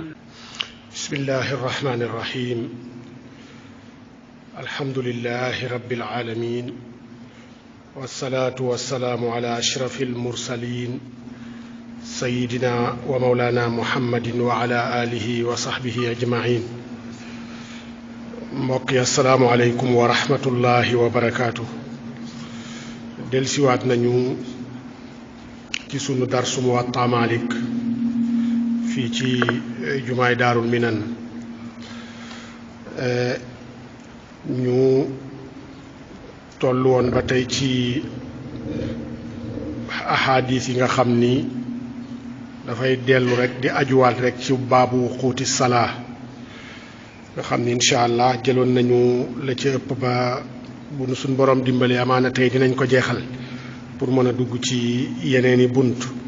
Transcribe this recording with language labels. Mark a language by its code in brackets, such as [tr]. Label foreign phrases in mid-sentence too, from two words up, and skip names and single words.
[ar] بسم الله الرحمن الرحيم. الحمد لله رب العالمين، والصلاة والسلام على أشرف المرسلين سيدنا ومولانا محمد وعلى آله وصحبه أجمعين. [wo] mbokk yi [ar] السلام عليكم ورحمة الله وبركاته. [wo] dellusiwaat nañu ci sunu darsu Muwatta Malik fii ci jumaay Daarul Minan. ñu toll woon ba tey ci ahadis yi nga xam ni dafay dellu rek di ajuwaat rek ci baabu xuuti salaa nga xam ni [ar] إن شاء الله [wo] jëloon nañu la ci ëpp ba bu nu suñ borom dimbali amaana tey dinañ ko jeexal pour mën a dugg ci yeneeni bunt.